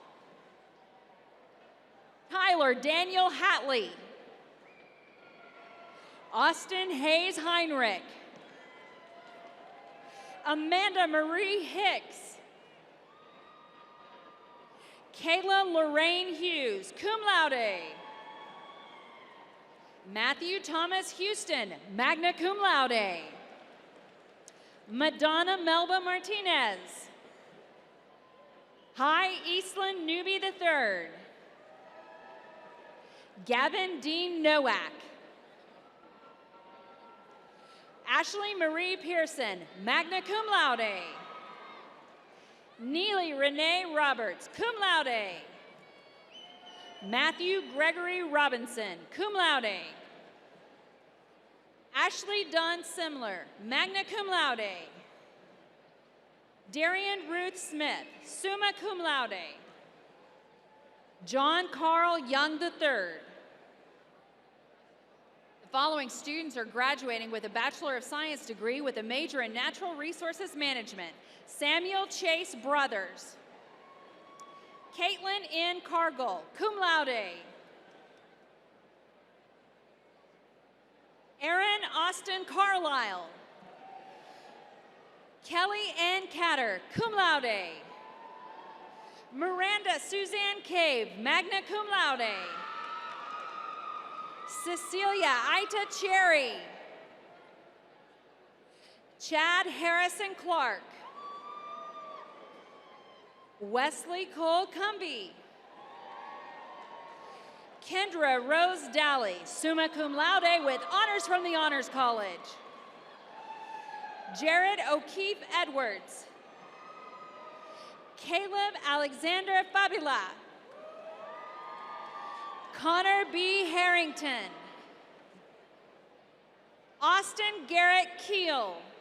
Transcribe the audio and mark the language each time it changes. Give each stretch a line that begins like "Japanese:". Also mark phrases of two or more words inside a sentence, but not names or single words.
English: Tyler Daniel Hatley. Austin Hayes Heinrich. Amanda Marie Hicks. Kayla Lorraine Hughes,
Latin: cum laude.
English: Matthew Thomas Houston,
Latin: magna cum laude.
English: Madonna Melba Martinez. Hi Eastland Newby III. Gavin Dean Nowak. Ashley Marie Pearson,
Latin: magna cum laude.
English: Neely Renee Roberts,
Latin: cum laude.
English: Matthew Gregory Robinson,
Latin: cum laude.
English: Ashley Dunn Simler,
Latin: magna cum laude.
English: Darian Ruth Smith,
Latin: summa cum laude.
English: John Carl Young III. The following students are graduating with a Bachelor of Science degree with a major in Natural Resources Management. Samuel Chase Brothers. Caitlin N. Cargill,
Latin: cum laude.
English: Aaron Austin Carlisle. Kelly N. Catter,
Latin: cum laude.
English: Miranda Suzanne Cave,
Latin: magna cum laude.
English: Cecilia Ita Cherry. Chad Harrison Clark. Wesley Cole Cumbie. Kendra Rose Dally,
Latin: summa cum laude
English: with honors from the Honors College. Jared O'Keefe Edwards. Caleb Alexander Fabula. Connor B. Harrington. Austin Garrett Keel.